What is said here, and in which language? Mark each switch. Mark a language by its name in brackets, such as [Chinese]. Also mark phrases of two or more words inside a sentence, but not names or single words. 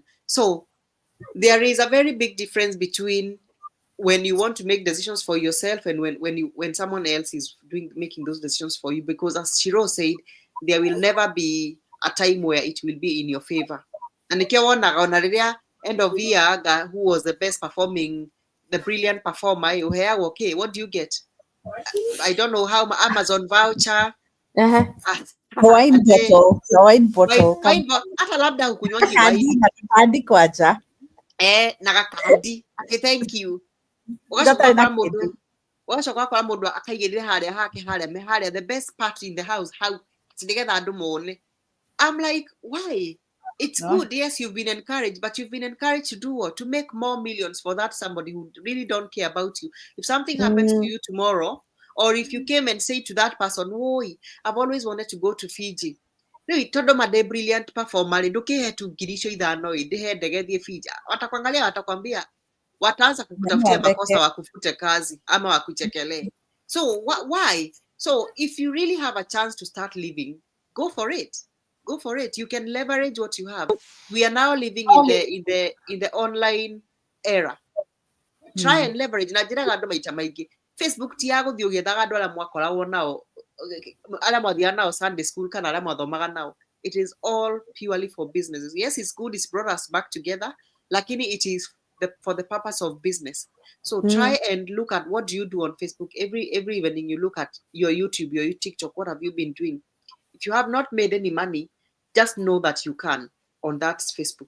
[English] So there is a very big difference between when you want to make decisions for yourself and when someone else is making those decisions for you, because as Shiro said, there will never be a time where it will be in your favor. And end of year who was the best performing, the brilliant performer, okay, what do you get? I don't know how Amazon voucher, wine bottle [Swahili] hata labda hukunywangi wine hadi kwaja [Kikuyu] na gakandi [English] thank you [Kikuyu] ugacoka kwa mundu akaigirire haria hake haria [English] the best part in the house how [Kikuyu] nigetha andu mone. [English] I'm like, why? It's good, yes, you've been encouraged, but you've been encouraged to do what? To make more millions for that somebody who really don't care about you. If something happens to you tomorrow, or if you came and say to that person, oh, I've always wanted to go to Fiji, [Kikuyu] tondu made brilliant performer ndukihe tu ngiri icio ithano ndihe ndege thie Fiji, [Swahili] watakuangalia watakwambia, wataanza kukutafutia makosa wakufute kazi ama wakuchekelee. [English] So why? So if you really have a chance to start living, go for it. Go for it. You can leverage what you have. We are now living in the online era. Try and leverage. [Kikuyu] Na njiraga andu maita maingi Facebook ti ya guthii ugiethaga andu aria mwakoragwo nao aria mwathiaga nao Sunday school kana aria mwathomaga nao. [English] It is all purely for businesses. Yes, it's good, it's brought us back together, lakini it is for the purpose of business. So try and look at what do you do on Facebook. Every evening you look at your YouTube, your TikTok, what have you been doing? If you have not made any money, just know that you can on that Facebook.